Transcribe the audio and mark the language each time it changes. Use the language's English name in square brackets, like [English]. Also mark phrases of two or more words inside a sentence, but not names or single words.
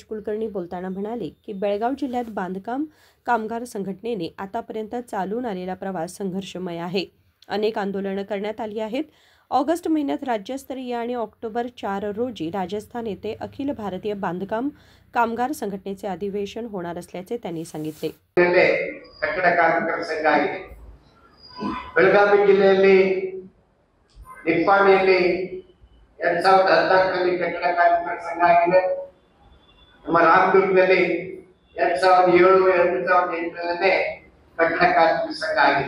[Marathi] कुलकर्णी बोलताना म्हणाले की बेळगाव जिल्ह्यात बांधकाम कामगार संघटनेने आतापर्यंत चालून आलेला प्रवास संघर्षमय आहे. अनेक आंदोलनं करण्यात आली आहेत. ऑगस्ट महिन्यात राज्यस्तरीय आणि ऑक्टोबर 4 रोजी राजस्थान येथे अखिल भारतीय बांधकाम कामगार संघटनेचे अधिवेशन होणार असल्याचे त्यांनी सांगितले. [Kannada] ಕಟ್ಟಡ ಕಾರ್ಮಿಕರ ಸಂಘ ಆಗಿದೆ. ಬೆಳಗಾವಿ ಜಿಲ್ಲೆಯಲ್ಲಿ ನಿಪ್ಪಾಣಿಯಲ್ಲಿ 2014ರಲ್ಲಿ ಕಟ್ಟಡ ಕಾರ್ಮಿಕರ ಸಂಘ ಆಗಿದೆ. ನಮ್ಮ ರಾಮದುರ್ಗದಲ್ಲಿ 2007-2008ರಲ್ಲಿ ಕಟ್ಟಡ ಕಾರ್ಮಿಕರ ಸಂಘ ಆಗಿದೆ.